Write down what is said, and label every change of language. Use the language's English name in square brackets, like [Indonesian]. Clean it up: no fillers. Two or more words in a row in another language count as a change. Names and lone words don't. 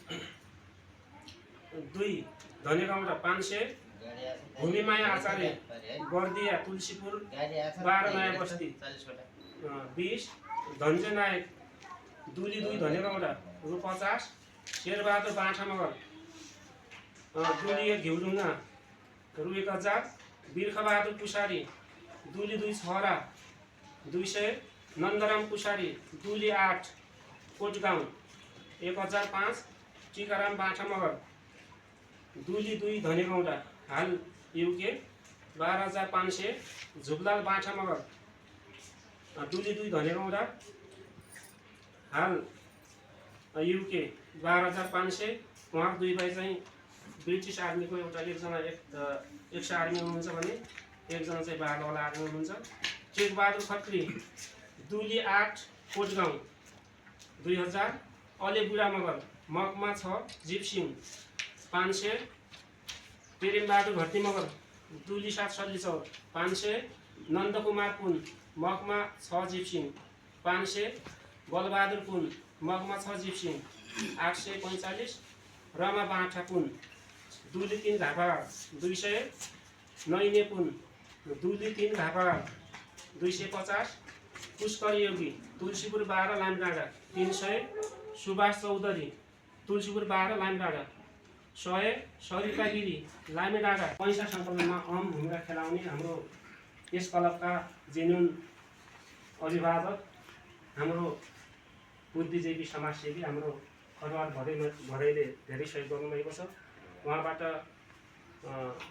[Nepali] 2 धनेगौडा 500 भूमिमाया आचार्य बर्दिया तुलसीपुर 12 नयाँ बस्ती 20 धन्जे नायक दुली 2 धनेगौडा रु 50 शेरबहादुर बाठा मगर दुली 1 घिउडुङ्गा रु 1000 बिर्खबहादुर पुसारी दुली 2 छहरा 200 नन्दराम पुसारी दुली 8 कोटगाउँ 1005 टिकाराम बाठा मगर दुली 2 धनेगौडा हाल युके 12500 झुबलाल बाठा मगर दुली 2 धनेगौडा हाल युके 12500 उहाँ 2 भाइ चाहिँ ब्रिटिस आर्मीको एउटा एकजना [English] ex army [Nepali] हुनुहुन्छ भने एकजना चाहिँ बाह्रवाला आर्मी हुनुहुन्छ टेकबहादुर खत्री दुली 8 कोटगाउँ 2000 अले बुढा मगर मगमा 6 जिपसिङ 500 प्रेमबहादुर भट्टी मगर दुली 7 सल्लीचौर 500 नन्दकुमार पुन मगमा 6 जिपसिङ 500 बलबहादुर पुन मगमा 6 जिपसिङ 845 रमा बाठा पुन दुली 3 घापाघाट 200 नैने पुन दुली 3 घापाघाट 250 पुष्कर योगी तुलसीपुर 12 लामडाँडा 300 सुभाष चौधरी तुलसीपुर 12 लामडाँडा 100 सरिता गिरी लामेडाँडा पैसा सङ्कलनमा अहम भूमिका खेलाउने हाम्रो यस क्लबका जेन्युन अभिभावक हाम्रो बुद्धिजीवी समाजसेवी हाम्रो खरवार भरैले धेरै सहयोग गर्नुभएको छ।